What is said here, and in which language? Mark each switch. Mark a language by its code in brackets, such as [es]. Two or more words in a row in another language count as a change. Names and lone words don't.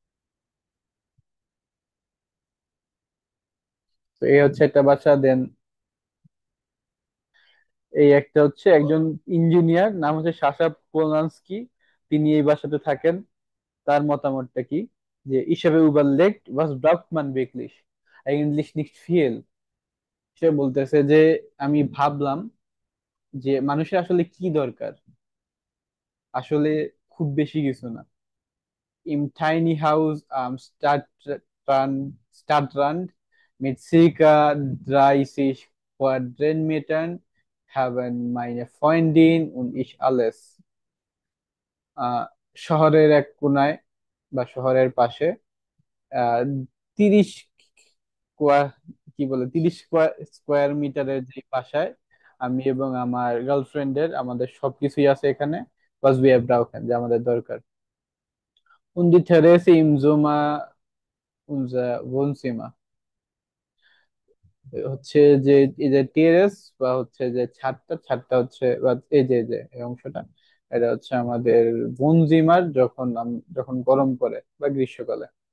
[bn] তো এই হচ্ছে একটা বাসা। দেন এই একটা হচ্ছে একজন ইঞ্জিনিয়ার, নাম হচ্ছে সাশা পোলানস্কি, তিনি এই বাসাতে থাকেন। তার মতামতটা কি, যে [de] ich habe überlegt, was braucht man wirklich eigentlich nicht viel। [bn] সে বলতেছে যে আমি ভাবলাম যে মানুষের আসলে কি দরকার, আসলে খুব বেশি কিছু না। [de] Im Tiny House am Stadtrand mit circa 30 Quadratmetern haben meine Freundin und ich alles. [bn] আহ, শহরের এক কোনায় বা শহরের পাশে, 30 কি বলে 30 স্কোয়ার মিটারের যে বাসায় আমি এবং আমার গার্লফ্রেন্ডের, আমাদের সবকিছুই আছে এখানে। [de] was wir brauchen, [bn] যে আমাদের দরকার। [de] Und die Terrasse im Sommer unser Wohnzimmer, [bn] হচ্ছে যে এই যে টেরেস বা হচ্ছে যে ছাদটা, ছাদটা হচ্ছে বা এই যে এই অংশটা, এটা হচ্ছে আমাদের বনজিমার, যখন গরম পড়ে বা গ্রীষ্মকালে।